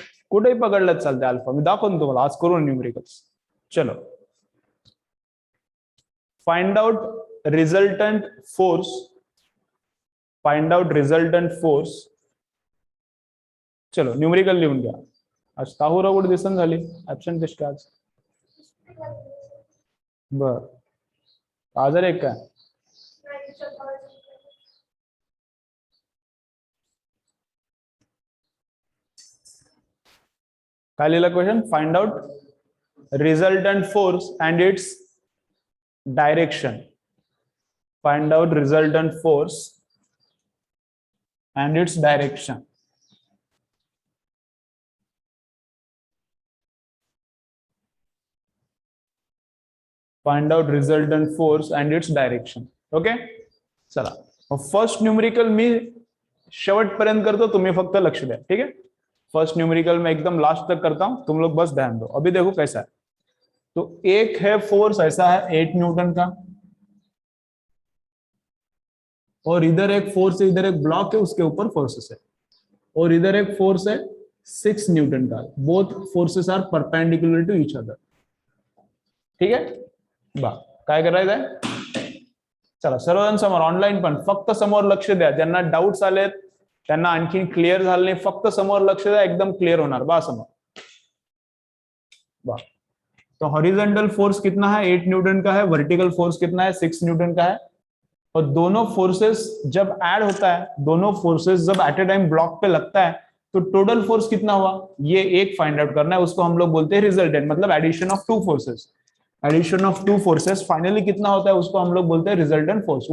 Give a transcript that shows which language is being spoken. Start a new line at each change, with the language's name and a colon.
Marathi: कुठेही पकडलं चालते अल्फा, मी दाखवून तुम्हाला आज करून न्यूमेरिकल्स.
English: चलो, find out resultant force, find out resultant force.
Marathi: चलो न्यूमेरिकल लिहून घ्या. आज ताहूरा कुठे दिसन झाली, ऍबसेंट दिसते आज. बर, आजार एक काय काय लिहिला question?
English: Find out resultant force and its direction. Find out resultant force and its direction. Find out resultant force and its direction.
Marathi: Okay, चला फर्स्ट न्यूमेरिकल मी शेवटपर्यंत करतो, तुम्ही फक्त लक्ष द्या.
Hindi: ठीक है, फर्स्ट न्यूमेरिकल में एकदम लास्ट तक करता हूं, तुम लोग बस ध्यान दो. अभी देखो कैसा है. तो एक है फोर्स ऐसा है 8 न्यूटन का, और इधर एक फोर्स है, इधर एक ब्लॉक है, उसके ऊपर फोर्सेस है, और इधर एक फोर्स है 6 न्यूटन का.
English: Both forces are perpendicular to each other. ठीक है,
Marathi: बा काय करायचंय? चला सर्वजण समोर, ऑनलाईन पण फक्त समोर लक्ष द्या. ज्यांना डाऊट्स आलेत, त्यांना आणखी क्लिअर झालं नाही, फक्त समोर लक्ष द्या, एकदम क्लिअर होणार. बा समोर बा.
Hindi: तो हॉरिजॉन्टल फोर्स कितना है? 8 न्यूटन का है. वर्टिकल फोर्स कितना है? 6 न्यूटन का है. और दोनों फोर्सेस जब ऐड होता है, दोनों फोर्सेस जब एट ए टाइम ब्लॉक पे लगता है, तो टोटल फोर्स कितना हुआ ये एक फाइंड आउट करना है. उसको हम लोग बोलते हैं रिजल्टेंट, मतलब addition of two forces. Addition of two forces finally कितना होता है उसको हम लोग बोलते हैं रिजल्टेंट फोर्स.